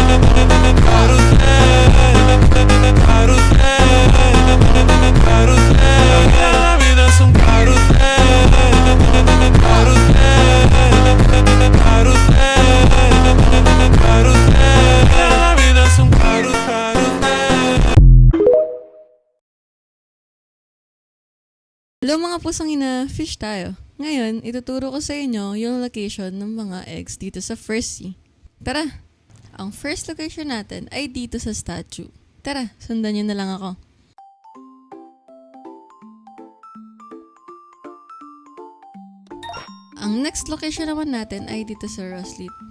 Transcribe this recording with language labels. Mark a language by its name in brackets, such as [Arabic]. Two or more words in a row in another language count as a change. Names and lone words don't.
[Spanish] Carrusel, carrusel, carrusel. La vida es un carrusel. Carrusel, carrusel, carrusel. La vida es un carrusel. [Filipino] Hello mga pusong ina, fish tayo. Ngayon, ituturo ko sa inyo yung location ng mga eggs dito sa First Sea. Tara! Ang [English] first location [Filipino] natin ay dito sa statue. Tara, sundan nyo na lang ako. Ang [English] next location [Filipino] naman natin ay dito sa Rosleaf.